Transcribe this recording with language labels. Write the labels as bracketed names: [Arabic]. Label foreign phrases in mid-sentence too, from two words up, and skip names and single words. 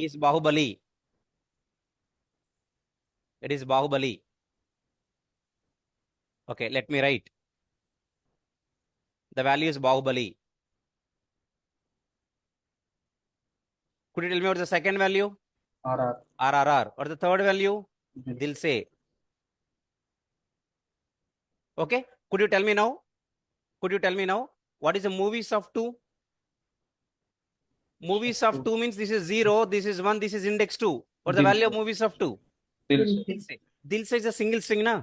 [English] is Bahubali. It is Bahubali. Okay, let me write. The value is Bahubali. Could you tell me what the second value? RR. RRR. Or the third value? Dil. Dil Se. Okay, could you tell me now? Could you tell me now? What is the movies of 2? Movies of 2 means this is 0, this is 1, this is index 2. What the Dil value of Se. movies of 2? Dil Dil Se. Dil Se. Dil Se is a single string, na?